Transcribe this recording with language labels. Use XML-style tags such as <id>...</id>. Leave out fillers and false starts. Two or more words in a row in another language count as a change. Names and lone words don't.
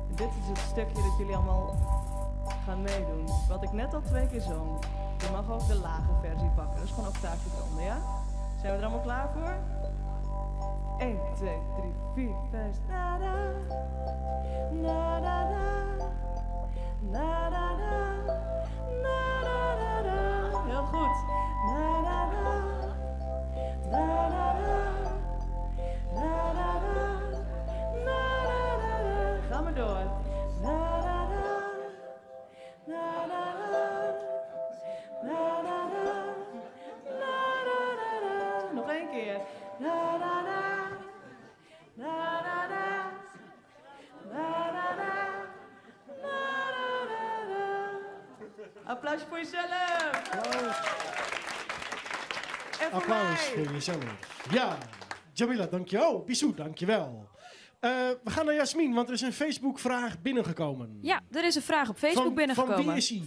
<nl>is het stukje dat jullie allemaal gaan meedoen. Wat ik net al 2 keer zong. Je mag ook de lage versie pakken. Dat is gewoon octaafje eronder, ja? Zijn we er allemaal klaar voor? 1, 2, 3, 4, 5. Na da, na da da, na da da, na da da da. Heel goed. Na da da, na da da, na da da, na da da. Ga maar door. Na da da, na da da, na da da, na da da. Nog 1 keer. Na da da, na da da, na da da, na da da. Applaus voor jezelf. En voor Applaus mij. voor jezelf. Ja, Jamila, dankjewel. Oh, Bissou, dankjewel. We gaan naar Jasmin, want er is een Facebook-vraag binnengekomen. Ja, er is een vraag op Facebook Van binnengekomen. wie is die?</nl>